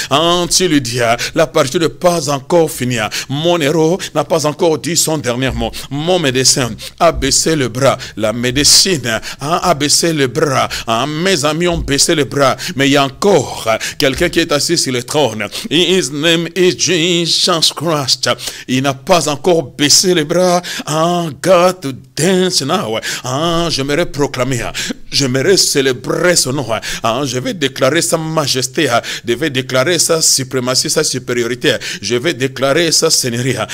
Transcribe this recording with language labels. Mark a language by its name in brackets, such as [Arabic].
[French] Ah, tu lui dis, la partie n'est pas encore finie. Mon héros n'a pas encore dit son dernier mot. Mon médecin a baissé le bras. La médecine a baissé le bras. Mes amis ont baissé le bras. Mais il y a encore quelqu'un qui est assis sur le trône. [English] His name is Jesus Christ. [French] Il n'a pas encore baissé les bras. [English] God to dance now. [French] J'aimerais proclamer. J'aimerais célébrer son nom. Je vais déclarer sa majesté. Je vais déclarer sa suprématie, sa supériorité. Je vais déclarer sa seigneurie.